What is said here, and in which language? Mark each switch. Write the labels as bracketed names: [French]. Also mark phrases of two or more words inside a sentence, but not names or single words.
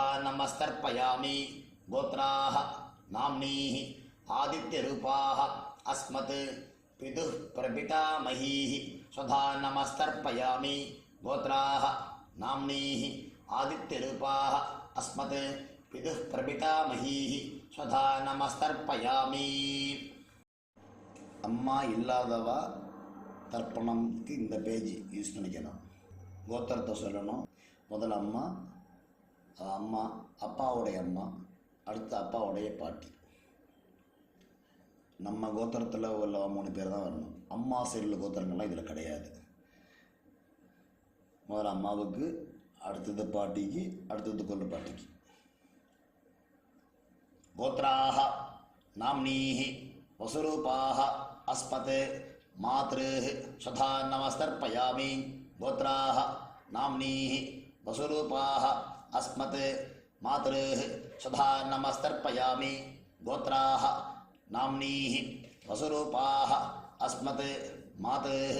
[Sanskrit] नमस्तर्पयामि गोत्राः नाम्नीः आदित्यरूपाः अस्मत् पितुः प्रपितामही स्वधा नमस्तर्पयामि गोत्राः नाम्नीः आदित्यरूपाः अस्मत् पितुः प्रपितामही स्वधा नमस्तर्पयामि [Tamil] அம்மா இல்லாதவா தர்ப்பணம்க்கு இந்த பேஜ் யூஸ் பண்ணிக்கணும். கோத்திரத்தை சொல்லணும். முதல்ல அம்மா, அம்மா அப்பாவுடைய அம்மா, அடுத்து அப்பாவுடைய பாட்டி. நம்ம கோத்திரத்தில் உள்ள 3 பேர் தான் வரணும். அம்மா சைடில் கோத்திரங்கள்லாம் இதில் கிடையாது. முதல்ல அம்மாவுக்கு, அடுத்தது பாட்டிக்கு, அடுத்தது கொள்ளு பாட்டிக்கு. [Sanskrit] गोत्राः नाम्नीः वसुरूपाः अस्मत् मातृः स्वधा नमस्तर्पयामि गोत्राः नाम्नीः वसुरूपाः अस्मत् मातृः स्वधा नमस्तर्पयामि गोत्राः नाम्नीः वसुरूपाः अस्मत् मातृः